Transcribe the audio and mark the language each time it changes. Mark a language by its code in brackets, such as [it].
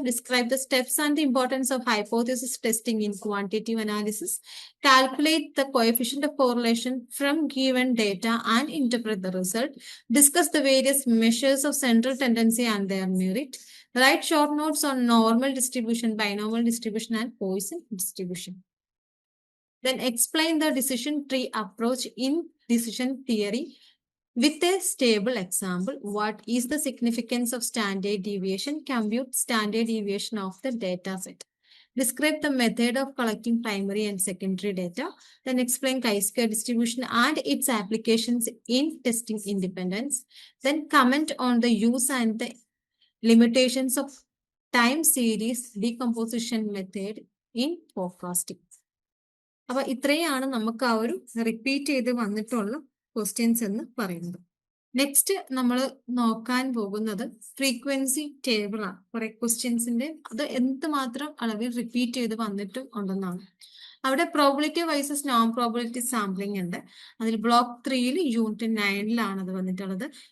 [en] Describe the steps and the importance of hypothesis testing in quantitative analysis, calculate the coefficient of correlation from given data and interpret the result, discuss the various measures of central tendency and their merit, write short notes on normal distribution, binomial distribution and Poisson distribution. Then explain the decision tree approach in decision theory with a stable example. What is the significance of standard deviation? Compute standard deviation of the data set. Describe the method of collecting primary and secondary data. Then explain chi-square distribution and its applications in testing independence. Then comment on the use and the limitations of time series decomposition method in forecasting. [ml] അപ്പൊ ഇത്രയാണ് നമുക്ക് ആ ഒരു repeat ചെയ്ത് വന്നിട്ടുള്ള questions എന്ന് പറയുന്നത്. Next നമ്മൾ നോക്കാൻ പോകുന്നത് ഫ്രീക്വൻസി ടേബിൾ ആണ്. കുറെ ക്വസ്റ്റ്യൻസിന്റെ അത് എന്തുമാത്രം അളവിൽ റിപ്പീറ്റ് ചെയ്ത് വന്നിട്ടും ഉണ്ടെന്നാണ്. അവിടെ പ്രോബിലിറ്റി വൈസസ് നോൺ പ്രോബിലിറ്റി സാമ്പിളിംഗ് ഉണ്ട്. അതിൽ ബ്ലോക്ക് 3 യൂണിറ്റ് 9 അത് വന്നിട്ടുള്ളത്.